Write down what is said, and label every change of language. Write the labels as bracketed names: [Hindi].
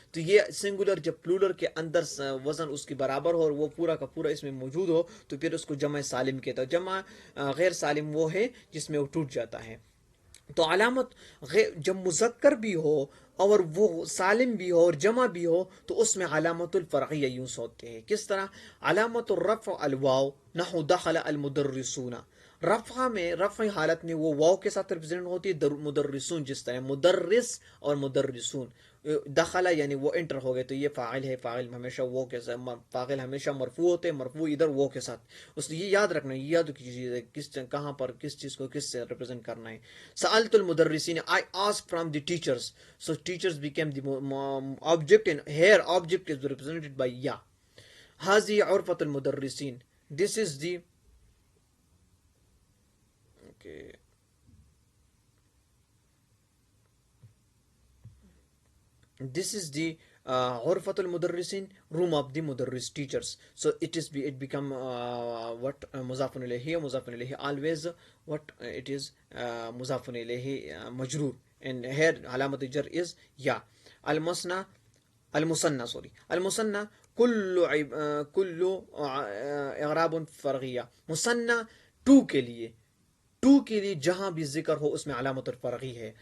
[Urdu] تو یہ سنگولر جب پلولر کے اندر وزن اس کی برابر ہو اور وہ پورا کا پورا اس میں موجود ہو تو پھر اس کو جمع سالم کہتا ہے. جمع غیر سالم وہ ہے جس میں وہ ٹوٹ جاتا ہے. تو علامت جب مذکر بھی ہو اور وہ سالم بھی ہو اور جمع بھی ہو تو اس میں علامت الفرعیہ یوز ہوتے ہیں. کس طرح؟ [Arabic] علامت الرفع الواو، نحو دخل المدرسون. [Urdu] رفع حالت میں وہ واو کے ساتھ ریپرزینٹ ہوتی ہے. مدرسون جس طرح مدرس اور مدرسون. دخل یعنی وہ انٹر ہو گئے، تو یہ فاعل ہے. فاعل ہمیشہ وہ کے ساتھ، فاعل ہمیشہ مرفوع ہوتے ہیں، مرفوع ادھر وہ کے ساتھ. اس لیے یہ یاد رکھنا، یہ یاد کیجیے کس کہاں پر کس چیز کو کس سے ریپرزینٹ کرنا ہے. [Arabic] سألت المدرسین، [English] I asked from the teachers. So teachers became the object, and here object is represented by ya. [Arabic] هذه عرفة المدرسين. [English] This is the okay. This is the [Arabic] غرفة المدرسين, [English] room of the mudarris, teachers. So it become what [Arabic] مضاف إليه مضاف إليه always what it is مضاف إليه مجرور, [English] and here [Arabic] علامة الجر [English] is ya. [Arabic] المثنى المثنى [English] sorry [Arabic] المثنى كل إعراب فرعية. [Urdu] مثنى تو کے لیے، ٹو کے لیے جہاں بھی ذکر ہو اس میں علامت الفرعی ہے.